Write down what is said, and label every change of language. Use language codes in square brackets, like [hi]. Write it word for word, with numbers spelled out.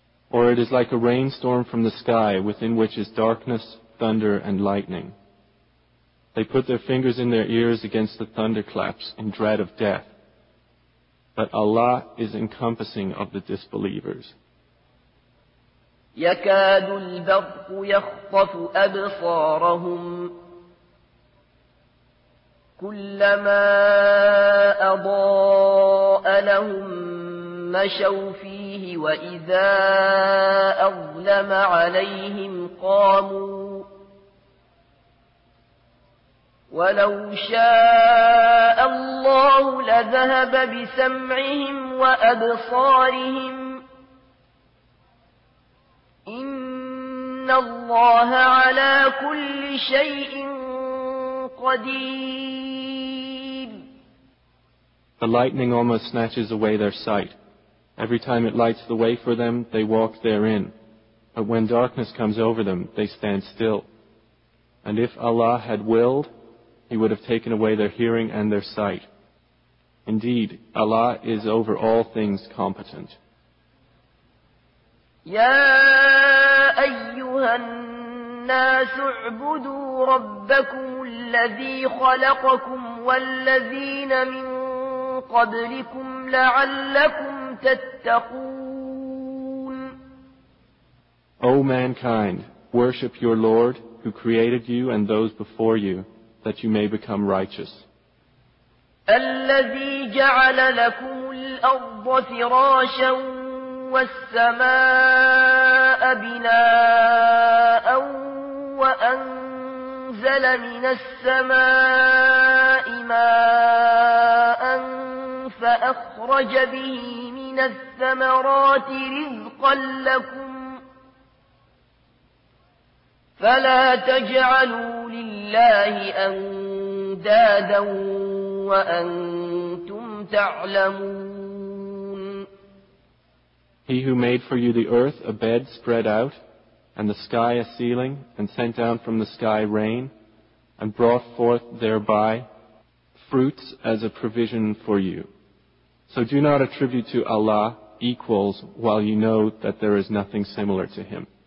[en] Or it is like a rainstorm from the sky, within which is darkness, thunder, and lightning. They put their fingers in their ears against the thunderclaps in dread of death. But Allah is encompassing of the disbelievers. [ar] يَكَادُ الْبَرْقُ يَخْطَفُ أَبْصَارَهُمْ كلما أضاء لهم مشوا فيه وإذا أظلم عليهم قاموا ولو شاء الله لذهب بسمعهم وأبصارهم إن الله على كل شيء قدير. [en] The lightning almost snatches away their sight. Every time it lights the way for them, they walk therein. But when darkness comes over them, they stand still. And if Allah had willed, He would have taken away their hearing and their sight. Indeed, Allah is over all things competent. [ar] يَا أَيُّهَا النَّاسُ اعْبُدُوا رَبَّكُمُ الَّذِي خَلَقَكُمْ وَالَّذِينَ مِنْ قبلكم لعلكم تتقون. [en] O mankind, worship your Lord who created you and those before you, that you may become righteous. [ar] الذي جعل لكم الأرض فراشا والسماء بناء وأنزل من السماء ماء فأخرج به من الثمرات رزقا لكم فلا تجعلوا لله أندادا وأنتم تعلمون [en] He who made for you the earth a bed spread out, and the sky a ceiling, and sent down from the sky rain, and brought forth thereby fruits as a provision for you. So do not attribute to Allah equals while you know that there is nothing similar to Him.